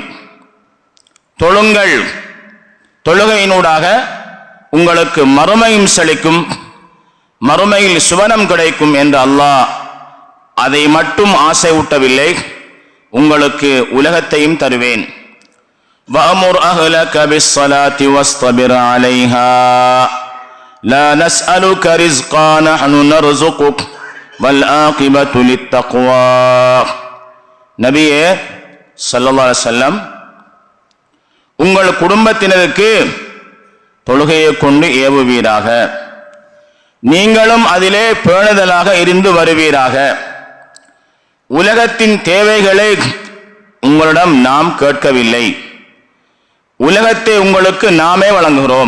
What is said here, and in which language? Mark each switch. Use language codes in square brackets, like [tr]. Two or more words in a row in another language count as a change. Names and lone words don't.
[ta] தொழுங்கள், தொழுகையினூடாக உங்களுக்கு மறுமையும் செழிக்கும், மறுமையில் சுவனம் கிடைக்கும் என்று அல்லாஹ் அதை மட்டும் ஆசை ஊட்டவில்லை, உங்களுக்கு உலகத்தையும் தருவேன். [ar] وَأَمُرْ أَهْلَكَ بِالصَّلَاةِ وَاصْطَبِرْ عَلَيْهَا لَا نَسْأَلُكَ رِزْقًا نَحْنُ نَرْزُقُكَ وَالْعَاقِبَةُ لِلتَّقْوَى. [ta] நபியே [ar] صلى الله عليه وسلم, [ta] உங்கள் குடும்பத்தினருக்கு தொழுகையை கொண்டு ஏவுவீராக, நீங்களும் அதிலே பேணுதலாக இருந்து வருவீராக. உலகத்தின் தேவைகளை உங்களிடம் நாம் கேட்கவில்லை, உலகத்தை உங்களுக்கு நாமே வழங்குகிறோம்.